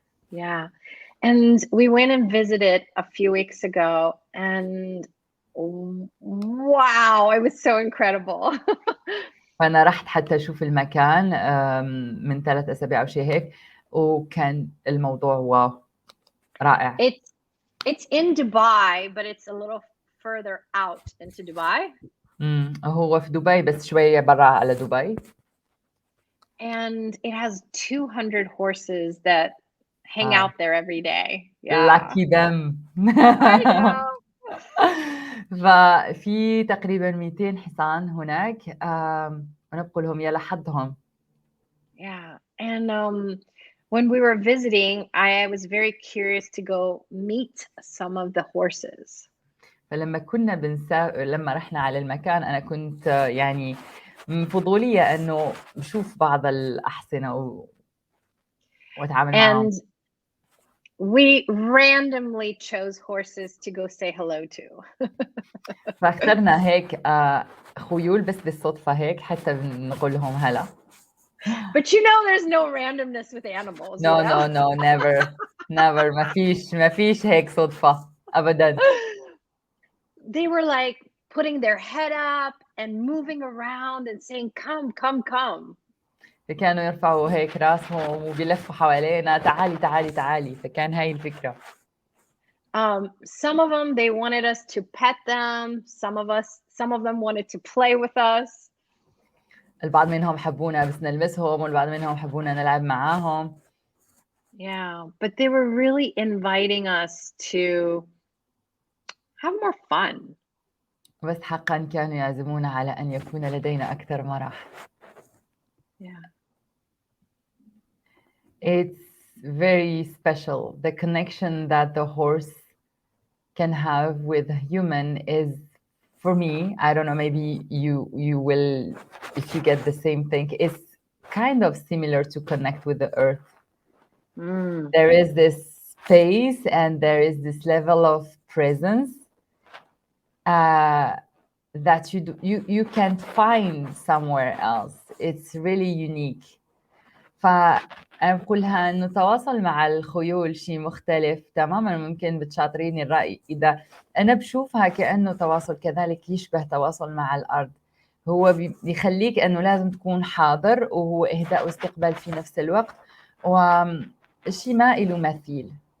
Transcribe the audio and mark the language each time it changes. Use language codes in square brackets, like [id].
[en] Yeah, and we went and visited a few weeks ago, and wow, it was so incredible. [ar] فأنا رحت حتى أشوف المكان من 3 أسابيع أو شيء هيك، وكان الموضوع واو رائع. [en] It's in Dubai, but it's a little further out into Dubai. [ar] هو في دبي بس شوية برا على دبي. [en] And it has 200 horses that hang out there every day. Yeah. Lucky them. I know. [ar] ففي تقريبا 200 حصان هناك ونبقى لهم يا لحظهم. [en] Yeah, and when we were visiting, I was very curious to go meet some of the horses. [ar] فلما كنا لما رحنا على المكان أنا كنت يعني فضولية إنه بشوف بعض الأحصنة وأتعامل معهم. [en] And we randomly chose horses to go say hello to. [ar] فاخترنا هيك خيول بس بالصدفة هيك حتى نقول لهم هلا. [en] But there's no randomness with animals. No, never. [ar] ما فيش هيك صدفة أبداً. [en] They were like putting their head up and moving around and saying, come, come, come. [ar] كانوا يرفعوا هيك راسهم وبيلفوا حوالينا تعالي تعالي تعالي. فكان هاي الفكرة. [en] Some of them, they wanted us to pet them. Some of them wanted to play with us. [ar] البعض منهم حبونا بس نلمسهم والبعض منهم حبونا نلعب معاهم. [en] Yeah, but they were really inviting us to have more fun. [ar] بس حقا كانوا يعزمونا على أن يكون لدينا أكثر مرح. [en] Yeah. It's very special. The connection that the horse can have with a human is, for me, I don't know, maybe you will, if you get the same thing, it's kind of similar to connect with the earth. There is this space and there is this level of presence that you can't find somewhere else. It's really unique. [ar] فأنا بقولها إنه التواصل مع الخيول شيء مختلف تماماً. ممكن بتشاطريني الرأي إذا أنا بشوفها كأنه تواصل كذلك يشبه تواصل مع الأرض. هو بيخليك أنه لازم تكون حاضر وهو إهداء واستقبال في نفس الوقت وشيء ما له مثيل.